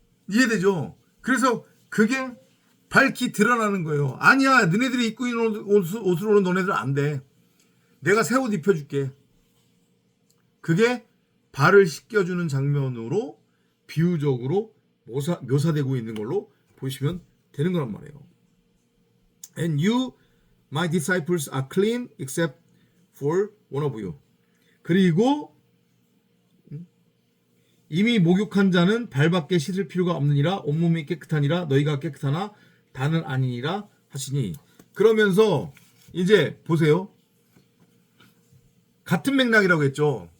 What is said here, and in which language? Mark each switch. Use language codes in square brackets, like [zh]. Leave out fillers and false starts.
[ko] 이해되죠? 그래서 그게 밝히 드러나는 거예요. 아니야, 너네들이 입고 있는 옷으로는 너네들 안 돼. 내가 새 옷 입혀줄게. 그게 발을 씻겨주는 장면으로 비유적으로 묘사되고 있는 걸로 보시면 되는 거란 말이에요. [en] And you, my disciples, are clean except for one of you. [ko] 그리고 이미 목욕한 자는 발밖에 씻을 필요가 없느니라. 온몸이 깨끗하니라. 너희가 깨끗하나 다는 아니니라 하시니. 그러면서 이제 보세요. 같은 맥락이라고 했죠.